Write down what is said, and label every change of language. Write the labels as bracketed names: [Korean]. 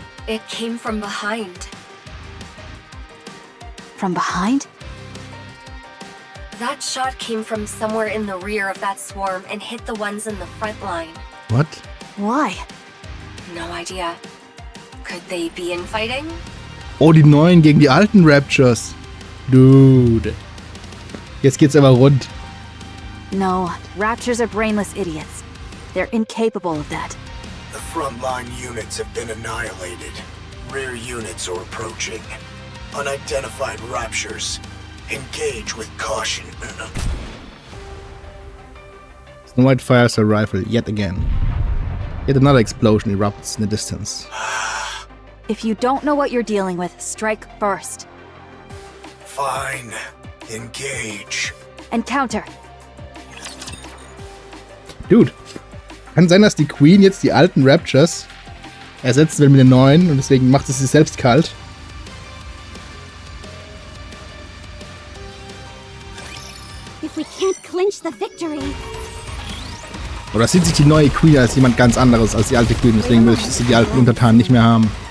[English] It came from behind. From behind? That shot came from somewhere in the rear of that swarm and hit the ones in the front line. What? Why? No idea. Could they be infighting? [German] Oh, die neuen gegen die alten Raptures. Dude. Jetzt geht's aber rund. [English] No, raptures are brainless idiots. They're incapable of that. The frontline units have been annihilated. Rear units are approaching. Unidentified raptures. Engage with caution. Snow White fires her rifle yet again. Yet another explosion erupts in the distance. If you don't know what you're dealing with, strike first. Fine. Engage. And counter. [German] Dude, kann sein, dass die Queen jetzt die alten Raptures ersetzt will mit den neuen und deswegen macht es sich selbst kalt. [English] If we can't clinch the victory, [German] Oder sieht sich die neue Queen als jemand ganz anderes als die alte Queen, deswegen will ich die alten Untertanen nicht mehr haben.